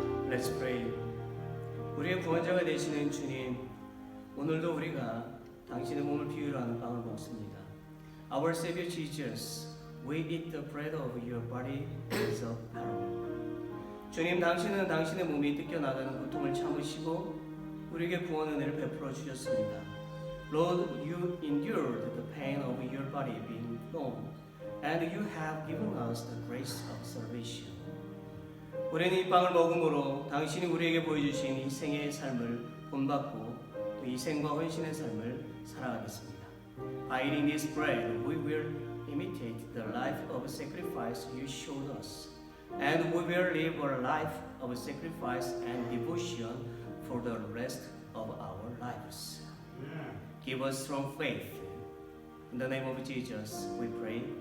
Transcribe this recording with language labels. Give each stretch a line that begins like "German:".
English: Let's pray.
Korean: 우리의 구원자가 되시는 주님, 오늘도 우리가 당신의 몸을 비유로 하는 빵을 먹습니다.
English: Our Savior Jesus, we eat the bread of your body as a parable.
Korean: 주님, 당신은 당신의 몸이 뜯겨나가는 고통을 참으시고 우리에게 구원 은혜를 베풀어 주셨습니다.
English: Lord, you endured the pain of your body being torn, and you have given us the grace of salvation.
Korean: 우리는 이 빵을 먹음으로 당신이 우리에게 보여주신 이 생의 삶을 본받고 또 이 생과 헌신의 삶을 살아가겠습니다.
English: By eating this bread, we will imitate the life of sacrifice you showed us, and we will live a life of sacrifice and devotion for the rest of our lives. Give us strong faith. In the name of Jesus, we pray.